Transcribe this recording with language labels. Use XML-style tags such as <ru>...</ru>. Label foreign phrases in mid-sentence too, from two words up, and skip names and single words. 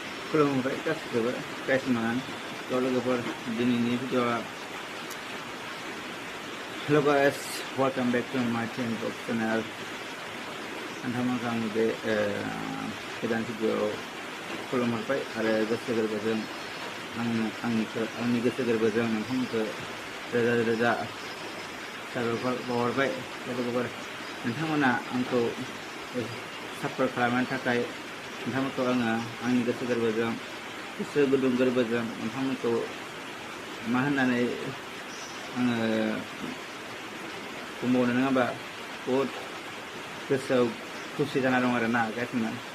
<brx>खुलुमबाय गासिबो गाइसमान लोगोफोर दिनैनि भिडिअआ</brx> <en>hello guys welcome back to my channel</en> <brx>नोंथांमोनखौ आंनि बे गोदान भिडिअआव खुलुमहरबाय आरो गोसो गोरबोजों आंनि गोसो गोरबोजों नोंथांमोनखौ रोजा रोजा साबायखर बावहरबाय लोगोफोर नोंथांमोना आंखौ सापर्ट खालामनो थाखाय नोंथांमोनखौ आङो आंनि गोसो गोरबोजों गोसो गुदुं गोरबोजों नोंथांमोनखौ मा होननानै आङो बुंबावनो नङा होमबा बहुद गोसोआव खुसि जाना दं आरो ना गाइसमोन</brx>